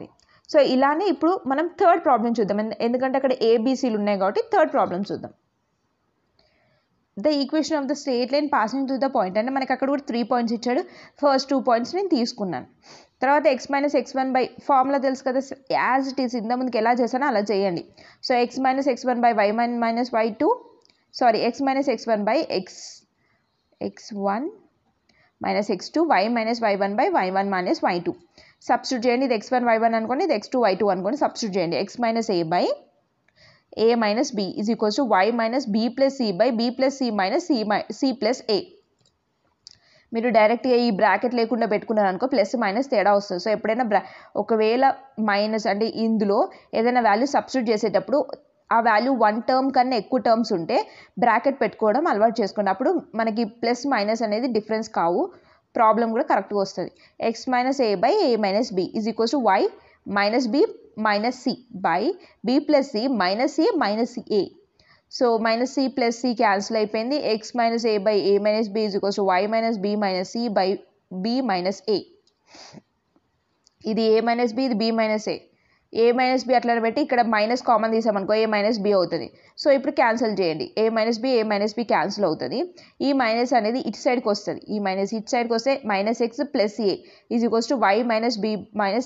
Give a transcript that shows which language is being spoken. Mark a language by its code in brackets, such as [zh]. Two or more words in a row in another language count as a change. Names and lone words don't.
[te] సో ఇలానే ఇప్పుడు మనం [en] third problem [te] చూద్దాం. ఎందుకంటే అక్కడ ఏబీసీలు ఉన్నాయి కాబట్టి [en] third problem [te] చూద్దాం. [en] the equation of the straight line passing through the point. [te] అంటే మనకి అక్కడ కూడా 3 పాయింట్స్ ఇచ్చాడు. ఫస్ట్ 2 పాయింట్స్ నేను తీసుకున్నాను. తర్వాత x - x1 / ఫార్ములా తెలుసు కదా, [en] as it is [te] ఇంత ముందుకు ఎలా చేశానో అలా చేయండి. సో x - x1 / y - y2 సారీ x - x1 / x1 - x2 y - y1 / y1 - y2 సబ్స్టిట్యూట్ చేయండి. ఇది x1 y1 అనుకోండి, ఇది x2 y2 అనుకోండి. సబ్స్టిట్యూట్ చేయండి. x - a / a - b = y - b + c / b + c - c + a. మీరు డైరెక్ట్గా ఈ బ్రాకెట్ లేకుండా పెట్టుకున్నారు అనుకో, [en] plus minus [te] తేడా వస్తుంది. సో ఎప్పుడైనా ఒకవేళ మైనస్ అంటే ఇందులో ఏదైనా వాల్యూ సబ్స్టిట్యూట్ చేసేటప్పుడు ఆ వాల్యూ 1 టర్మ్ కన్నా ఎక్కువ టర్మ్స్ ఉంటే బ్రాకెట్ పెట్టుకోవడం అలవాటు చేసుకోండి. అప్పుడు మనకి [en] plus minus [te] అనేది డిఫరెన్స్ కావు, ప్రాబ్లం కూడా కరెక్ట్గా వస్తుంది. [en] x minus a by a minus b is equals to y minus b minus c by b plus c minus a. so minus c plus c cancel అయిపోయింది. x minus a by a minus b is equals to y minus b minus c by b minus a. ఇది a minus b, ఇది b minus a minus b అట్లా పెట్టి ఇక్కడ minus common తీసామనుకో a minus b అవుతుంది. [te] సో ఇప్పుడు క్యాన్సిల్ చేయండి, [en] a minus b cancel [te] అవుతుంది. ఈ మైనస్ అనేది ఇటు సైడ్కి వస్తుంది, ఈ మైనస్ ఇటు సైడ్కి వస్తే [en] minus x plus a is equals to y minus b minus c.